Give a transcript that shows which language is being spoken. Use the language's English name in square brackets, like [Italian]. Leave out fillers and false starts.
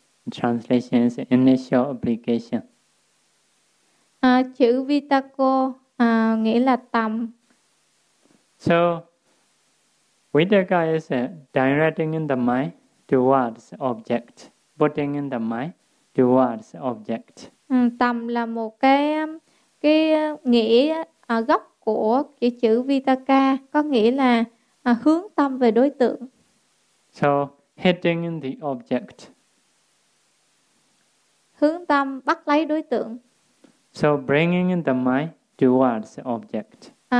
[English] Translation is initial application. [Vietnamese] Chữ vidakko nghĩa là tầm. [English] So vidakka is directing in the mind towards object, putting in the mind towards object. [Vietnamese] Tâm là một cái nghĩa gốc của cái chữ vidakka, có nghĩa là hướng tâm về đối tượng. [English] So hitting in the object. [Vietnamese] Hướng tâm bắt lấy đối tượng. [English] So bringing in the mind towards object.